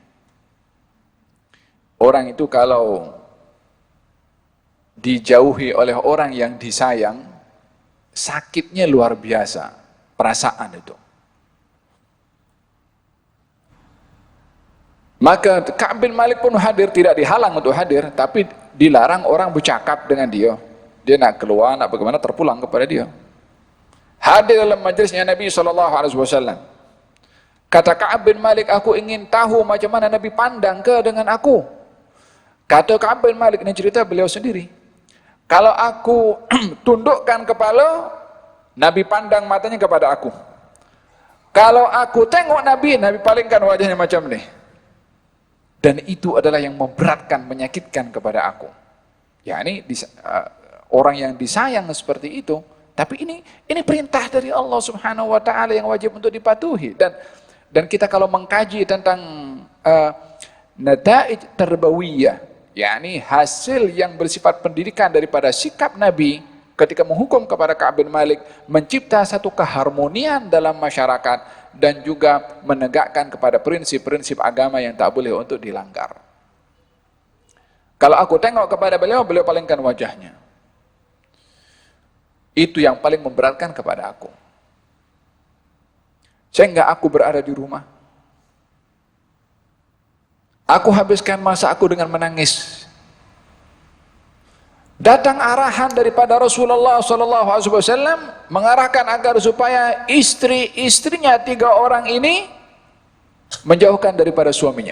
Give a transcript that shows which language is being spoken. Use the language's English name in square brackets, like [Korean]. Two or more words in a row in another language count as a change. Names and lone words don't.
[Malay] Orang itu kalau dijauhi oleh orang yang disayang, sakitnya luar biasa, perasaan itu. Maka Ka'ab bin Malik pun hadir, tidak dihalang untuk hadir, tapi dilarang orang bercakap dengan dia. Dia nak keluar, nak bagaimana, terpulang kepada dia. Hadir dalam majlisnya Nabi SAW. Kata Ka'ab bin Malik, aku ingin tahu macam mana Nabi pandang ke dengan aku. Kata Ka'ab bin Malik, ini cerita beliau sendiri. Kalau aku tundukkan kepala, Nabi pandang matanya kepada aku. Kalau aku tengok Nabi, Nabi palingkan wajahnya macam ni. Dan itu adalah yang memberatkan, menyakitkan kepada aku. Ya ini orang yang disayang seperti itu. Tapi ini perintah dari Allah [Arabic] Subhanahu Wa Taala [Malay] yang wajib untuk dipatuhi. Dan kita kalau mengkaji tentang [Arabic] nataij tarbawiyah, [Malay] yakni hasil yang bersifat pendidikan daripada sikap Nabi ketika menghukum kepada Ka'ab bin Malik, mencipta satu keharmonian dalam masyarakat dan juga menegakkan kepada prinsip-prinsip agama yang tak boleh untuk dilanggar. Kalau aku tengok kepada beliau, beliau palingkan wajahnya. Itu yang paling memberatkan kepada aku. Sehingga aku berada di rumah. Aku habiskan masa aku dengan menangis. Datang arahan daripada Rasulullah SAW mengarahkan agar supaya istri-istrinya 3 orang ini menjauhkan daripada suaminya.